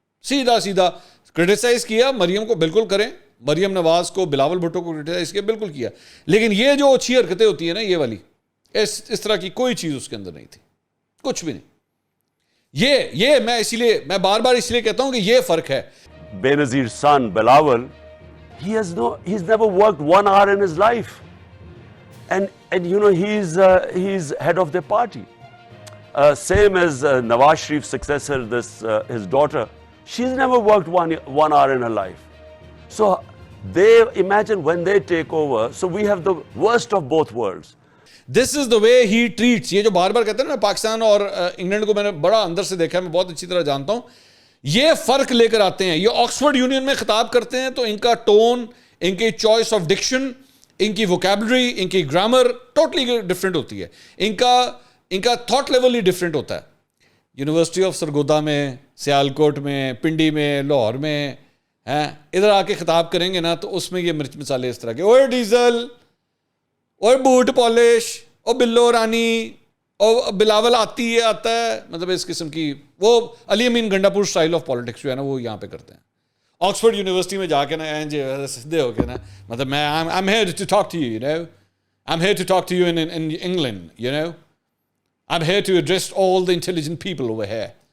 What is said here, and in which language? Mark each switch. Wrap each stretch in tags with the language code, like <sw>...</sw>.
<ur>سیدھا سیدھا کرٹیسائز کیا. مریم کو بالکل کریں، مریم نواز کو، بلاول بھٹو کو کرٹیسائز کیا، بالکل کیا. لیکن یہ جو اچھی حرکتیں ہوتی ہیں نا، یہ والی اس طرح کی کوئی چیز اس کے اندر نہیں تھی، کچھ بھی نہیں. یہ میں بار بار اس لیے کہتا ہوں کہ یہ فرق ہے.</ur> <en>Benazir's son Bilawal, he's never worked 1 hour in his life, and you know he's head of the party. Same as Nawaz Sharif's successor, his daughter, she's never worked one hour in her life. So they imagine when they take over. So we have the worst of both worlds. This is the way he treats.</en> <ur>یہ جو بار بار کہتے ہیں نا پاکستان اور England کو میں نے بڑا اندر سے دیکھا ہے، میں بہت اچھی طرح جانتا ہوں. یہ فرق لے کر آتے ہیں. یہ آکسفورڈ یونین میں خطاب کرتے ہیں تو ان کا ٹون، ان کی چوائس آف ڈکشن، ان کی ووکیبلری، ان کی گرامر ٹوٹلی ڈفرینٹ ہوتی ہے. ان کا تھاٹ لیول ہی ڈفرینٹ ہوتا ہے. یونیورسٹی آف سرگودا میں، سیالکوٹ میں، پنڈی میں، لاہور میں ادھر آ کے خطاب کریں گے نا تو اس میں یہ مرچ مسالے اس طرح کے، اوے ڈیزل، اور بوٹ پالش، اور بلو رانی، اور بلاول آتا ہے، مطلب اس قسم کی وہ علی امین گنڈا پور اسٹائل آف پالیٹکس جو ہے نا وہ یہاں پہ کرتے ہیں. آکسفورڈ یونیورسٹی میں جا کے نا سیدھے ہو کے نا، مطلب میں</ur> <en>I'm here to talk to you, you know. I'm here to talk to you in England, you know. I'm here to address all the intelligent people over here.</en>